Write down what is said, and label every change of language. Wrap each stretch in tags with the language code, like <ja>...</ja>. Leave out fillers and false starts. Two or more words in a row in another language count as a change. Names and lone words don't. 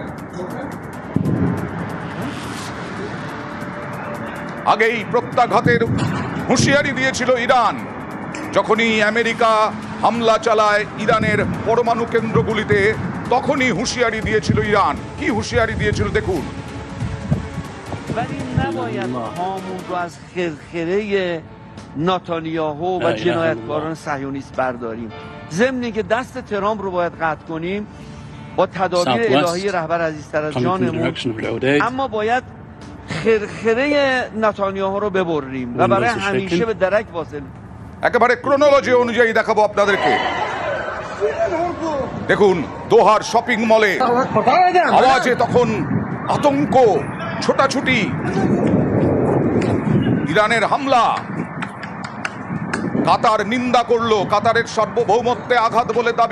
<bn>আগেই প্রত্যাঘাতের হুঁশিয়ারি দিয়েছিল ইরান। যখনই আমেরিকা হামলা চালায় ইরানের পরমাণু কেন্দ্রগুলিতে, তখনই হুঁশিয়ারি দিয়েছিল ইরান। কি হুঁশিয়ারি দিয়েছিল দেখুন।</bn> <fa>ولی نباید هامون رو از خرخره نتانیاهو و جنایتکاران صهیونیست برداریم. ضمن اینکه دست ترامپ رو باید قطع کنیم با تدابیر الهی رهبر عزیزتر از جانمون، اما باید خرخره نتانیاهو رو ببریم و برای همیشه به درک واصل।</fa> <bn>একেবারে ক্রোনোলজি অনুযায়ী দেখাবো আপনাদেরকে। দেখুন দোহার শপিং মলে আওয়াজে তখন আতঙ্ক, ছোটাছুটি, ইরানের হামলা। কাতার নিন্দা করলো, কাতারের সার্বভৌমত্বে আঘাত বলে দাবি।</bn>